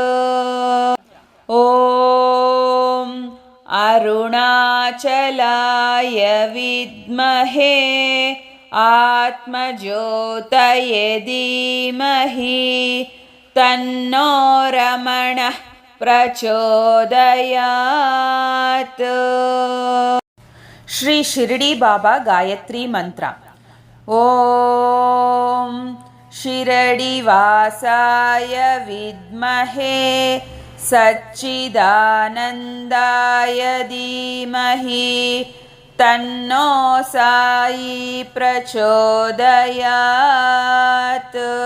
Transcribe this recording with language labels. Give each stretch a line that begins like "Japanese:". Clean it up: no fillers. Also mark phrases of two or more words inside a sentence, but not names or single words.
Sanskrit: ॐ अरुणाचलाय विद्महे आत्मज्योतये धीमहि तन्नो रमणः प्रचोदयात्।
Kannada: ಶ್ರೀ ಶಿರಡಿ ಬಾಬಾ ಗಾಯತ್ರಿ ಮಂತ್ರ.
Sanskrit: ಓಂ ಶಿರಡಿವಾಸಾಯ ವಿದ್ಮಹೇ ಸಚ್ಚಿದಾನಂದಾಯ ಧೀಮಹಿ ತನ್ನೋ ಸಾಯಿ ಪ್ರಚೋದಯಾತ್.